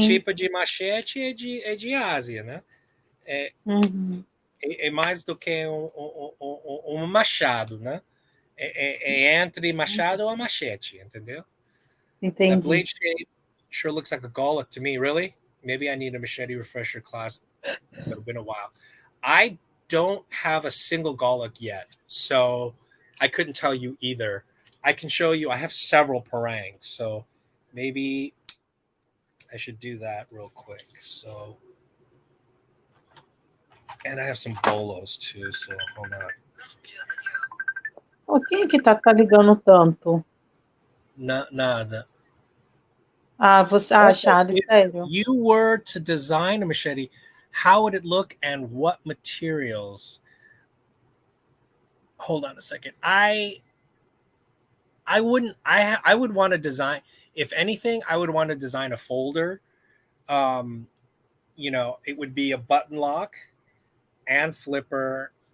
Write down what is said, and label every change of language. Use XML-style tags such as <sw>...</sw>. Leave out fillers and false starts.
<pt>tipo de machete é de Ásia, né? É mais do que um machado, né? É entre machado ou machete, entendeu? Entendi.</pt> <en>The blade shape sure looks like a Golic to me. Really? Maybe I need a machete refresher class. It's been a while. I don't have a single Golic yet, so I couldn't tell you either. I can show you. I have several parangs, so maybe I should do that real quick. So, and I have some bolos too. So hold on.</en> <pt>Quem que tá ligando tanto? Nada. Charles, sério.</pt> <en>If you were to design a machete, how would it look and what materials? Hold on a second. I wouldn't. I would want to design. If anything, I would want to design a folder. It would be a button lock and flipper.</en>